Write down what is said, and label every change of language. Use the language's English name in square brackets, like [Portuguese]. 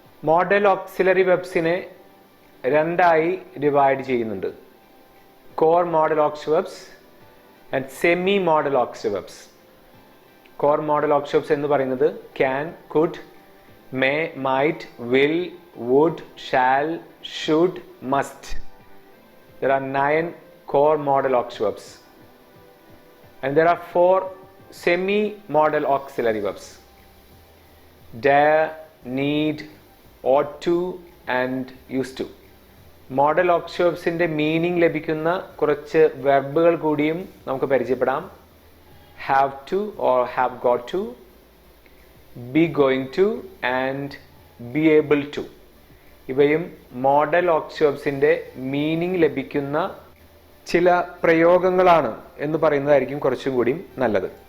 [Malayalam] Modal auxiliary വെബ്സിനെ രണ്ടായി divide ചെയ്യുന്നുണ്ട്. [English] Core modal aux verbs and semi modal aux verbs. Core modal aux verbs [Malayalam] എന്ന് പറയുന്നത് [English] Can, could, may, might, will, would, shall, should, must. There are 9 core model aux verbs and there are 4 semi model auxiliary verbs: dare, need, ought to and used to. [Malayalam] Model aux വെബ്സിന്റെ meaning ലഭിക്കുന്ന കുറച്ച് വെർബുകൾ കൂടിയും നമുക്ക് പരിചയപ്പെടാം. [English] Have to or have got to, be going to and be able to. [Malayalam] ഇവയും model aux വെബ്സിന്റെ meaning ലഭിക്കുന്ന ചില പ്രയോഗങ്ങളാണ് എന്ന് പറയുന്നതായിരിക്കും കുറച്ചും കൂടി നല്ലത്.